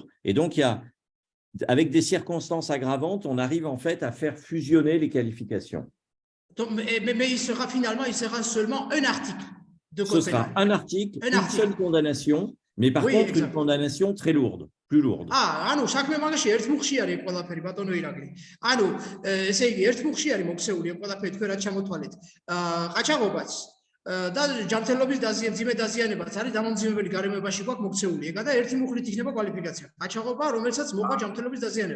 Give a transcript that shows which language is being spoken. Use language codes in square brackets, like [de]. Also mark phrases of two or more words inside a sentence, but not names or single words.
[fr] Et donc, avec des circonstances aggravantes, on arrive en fait à faire fusionner les qualifications. Donc, mais il sera seulement un article de code pénal. Ce sera un article, une seule condamnation, mais par contre une condamnation très lourde. Plus lourde. [ka] ანუ საქმე მაგაში ერთ მუხში არის ყველაფერი ბატონო ირაკლი. ანუ ესე იგი ერთ მუხში არის მოქცეული ყველაფერი თქვენ რაც ჩამოთვალეთ. ყაჩაღობაც და ჯანმრთელობის ძიმე დაზიანებაც არის დამამძიმებელი გარემოებაში გვაქვს მოქცეული. ეგა და ერთი მუხლით იქნება კვალიფიკაცია. ყაჩაღობა, რომელსაც მოყვა ჯანმრთელობის დაზიანება.